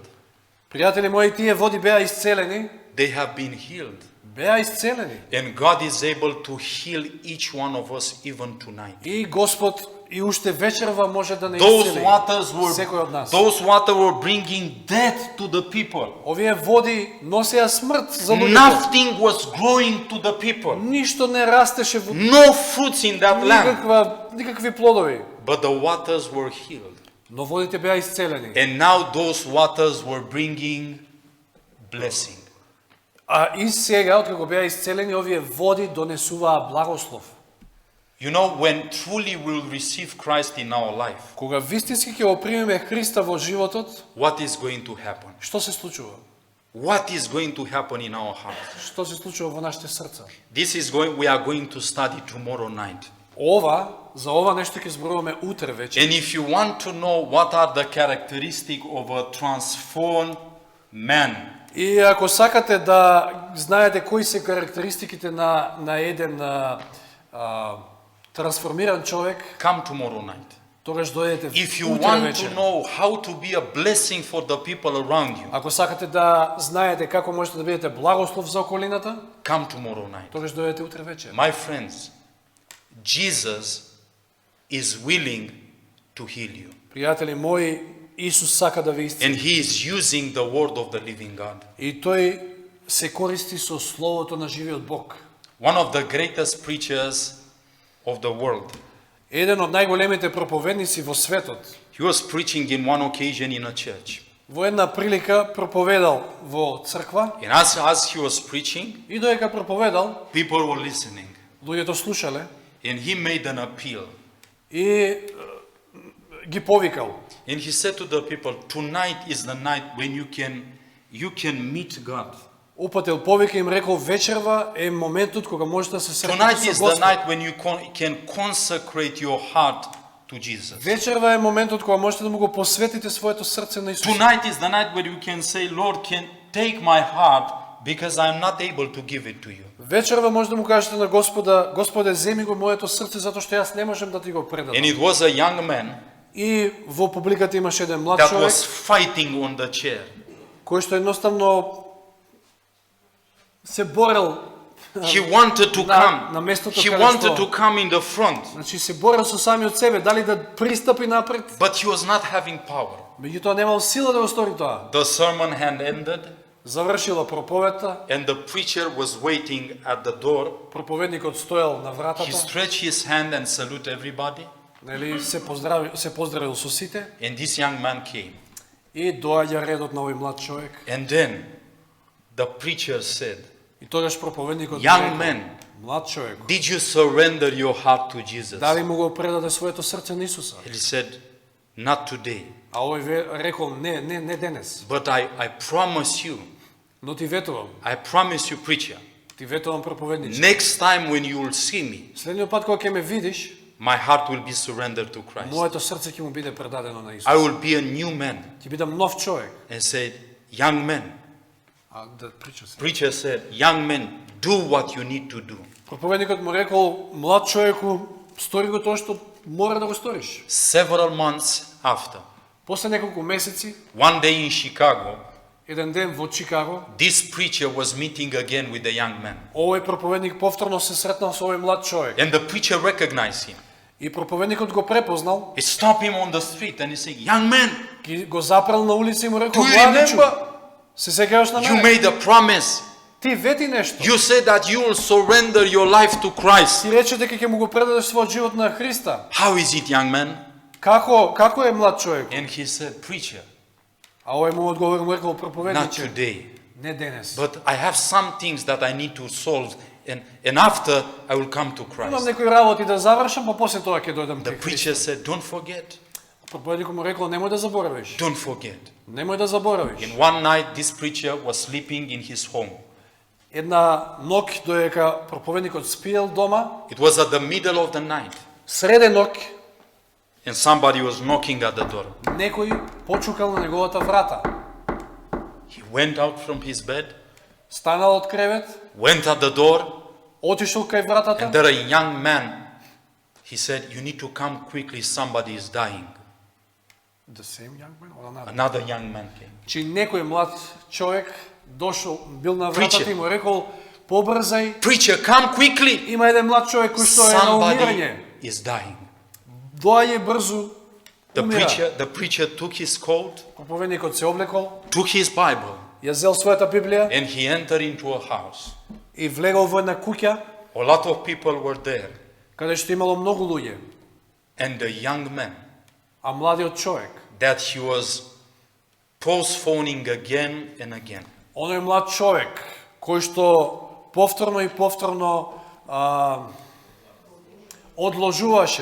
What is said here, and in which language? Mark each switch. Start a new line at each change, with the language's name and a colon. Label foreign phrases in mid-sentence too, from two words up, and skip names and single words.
Macedonian: Пријатели мои, тие води беа исцелени,
English: They have been healed.
Macedonian: беа исцелени.
English: And God is able to heal each one of us even tonight.
Macedonian: И Господ и уште вечерва може да не
English: Those
Macedonian: исцели секој од нас.
English: water were bringing death to the people.
Macedonian: Овие води носеа смрт за луѓето.
English: Nothing was growing to the people.
Macedonian: Ништо не растеше во
English: No fruits in that land.
Macedonian: никакви плодови.
English: But the waters were healed.
Macedonian: Но водите беа исцелени.
English: And now those waters were bringing blessing.
Macedonian: А и сега, откако беа исцелени, овие води донесуваа благослов.
English: You know, when truly we'll receive Christ in our life,
Macedonian: Кога вистински ќе го примеме Христа во животот,
English: what is going to happen?
Macedonian: што се случува?
English: What is going to happen in our heart?
Macedonian: Што се случува во нашите срца?
English: We are going to study tomorrow night.
Macedonian: За ова нешто ќе зборуваме утре вечер.
English: And if you want to know what are the characteristics of a transformed man,
Macedonian: И ако сакате да знаете кои се карактеристиките на еден трансформиран човек,
English: come tomorrow night.
Macedonian: тогаш дојдете
English: If you
Macedonian: утре
English: want to
Macedonian: вечер.
English: know how to be a blessing for the people around you,
Macedonian: Ако сакате да знаете како можете да бидете благослов за околината,
English: come tomorrow night.
Macedonian: тогаш дојдете утре вечер.
English: My friends, Jesus is willing to heal you.
Macedonian: Пријатели мои, Исус сака да ве
English: And
Macedonian: исцели.
English: he is using the word of the living God.
Macedonian: И тој се користи со словото на живиот Бог.
English: One of the greatest preachers of the world.
Macedonian: Еден од најголемите проповедници во светот,
English: He was preaching in one occasion in a church.
Macedonian: во една прилика проповедал во црква
English: And as he was preaching,
Macedonian: и додека проповедал,
English: people were listening.
Macedonian: луѓето слушале
English: And he made an appeal.
Macedonian: и ги повикал.
English: And he said to the people, tonight is the night when you can meet God.
Macedonian: Упатил повика им рекол: вечерва е моментот кога можете да се
English: Tonight
Macedonian: сретнете
English: is
Macedonian: со
English: the
Macedonian: Господ.
English: night when you can consecrate your heart to Jesus.
Macedonian: Вечерва е моментот кога можете да му го посветите своето срце на Исус.
English: Tonight is the night where you can say, Lord, can take my heart because I'm not able to give it to you.
Macedonian: Вечерва може да му кажете на Господа: Господе, земи го моето срце затоа што јас не можам да ти го предадам.
English: And it was a young man
Macedonian: И во публиката имаше еден млад
English: that
Macedonian: човек
English: was fighting on the chair.
Macedonian: кој што едноставно се борел.
English: He wanted to
Macedonian: На
English: come.
Macedonian: местото
English: He
Macedonian: каде
English: wanted
Macedonian: што-
English: to come in the front,
Macedonian: Значи се борел со самиот себе, дали да пристапи напред,
English: but he was not having power.
Macedonian: меѓутоа немал сила да го стори тоа.
English: The sermon had ended,
Macedonian: Завршила проповедта,
English: and the preacher was waiting at the door.
Macedonian: проповедникот стоел на
English: He
Macedonian: вратата,
English: stretched his hand and saluted everybody,
Macedonian: нели се поздравил со сите,
English: and this young man came.
Macedonian: И доаѓа редот на овој млад човек.
English: And then the preacher said,
Macedonian: И тогаш проповедникот
English: Young
Macedonian: рекол,
English: man,
Macedonian: млад човек,
English: did you surrender your heart to Jesus?
Macedonian: дали му го предаде своето срце на Исуса?
English: And he said, not today.
Macedonian: А овој рекол, не денес.
English: But I promise you,
Macedonian: Но ти ветувам,
English: preacher,
Macedonian: ти ветувам проповедниче.
English: next time when you will see me,
Macedonian: Следниот пат кога ќе ме видиш,
English: my heart will be surrendered to Christ.
Macedonian: моето срце ќе му биде предадено на Исус.
English: I will be a new man.
Macedonian: Ќе бидам нов човек.
English: And said, young man.
Macedonian: А да прича се.
English: Preacher said, young man, do what you need to do.
Macedonian: Проповедникот му рекол, млад човеку, стори го тоа што мора да го сториш.
English: Several months after,
Macedonian: После неколку месеци,
English: one day in Chicago,
Macedonian: еден ден во Чикаго,
English: this preacher was meeting again with the young man.
Macedonian: овој проповедник повторно се сретнал со овој млад човек.
English: And the preacher recognized him.
Macedonian: И проповедникот го препознал,
English: He stopped him on the street and he said, young man,
Macedonian: го запрел на улица и му рекол,
English: do you
Macedonian: младичу,
English: remember?
Macedonian: се сеќаваш на
English: You
Macedonian: мене?
English: made a promise.
Macedonian: Ти вети нешто.
English: You said that you will surrender your life to Christ.
Macedonian: Ти рече дека ќе му го предадеш својот живот на Христа.
English: How is it, young man?
Macedonian: Како е млад човек?
English: And he said, preacher,
Macedonian: А овој му одговор му рекол
English: not
Macedonian: проповедниче,
English: today.
Macedonian: не денес.
English: But I have some things that I need to solve. And after, I will come to
Macedonian: Имам
English: Christ.
Macedonian: некои работи да завршам, па после тоа ќе дојдам
English: The
Macedonian: кај
English: preacher
Macedonian: Христа.
English: said, don't forget.
Macedonian: Проповедникот му рекол, немој да заборавиш.
English: Don't forget.
Macedonian: Немој да заборавиш.
English: And one night, this preacher was sleeping in his home.
Macedonian: Една ноќ доека проповедникот спиел дома,
English: It was at the middle of the night.
Macedonian: среде ноќ
English: And somebody was knocking at the door.
Macedonian: некој почукал на неговата врата.
English: He went out from his bed,
Macedonian: Станал од кревет,
English: went at the door,
Macedonian: отишол кај
English: and
Macedonian: вратата.
English: there a young man. He said, you need to come quickly, somebody is dying. The same young man or another? Another young man came.
Macedonian: Чи некој млад човек дошол, бил на вратата
English: Preacher.
Macedonian: и му рекол, побрзај,
English: Preacher, come quickly.
Macedonian: има еден млад човек кој што е на умирање.
English: Somebody is dying.
Macedonian: Доаѓа брзо,
English: The
Macedonian: умира.
English: preacher took his coat,
Macedonian: Проповедникот се облекол,
English: took his Bible,
Macedonian: ја зел својата Библија
English: and he entered into a house.
Macedonian: и влегол во една куќа,
English: A lot of people were there.
Macedonian: каде што имало многу луѓе,
English: And the young man
Macedonian: а младиот човек,
English: that he was postponing again and again.
Macedonian: оној млад човек кој што повторно и повторно одложуваше,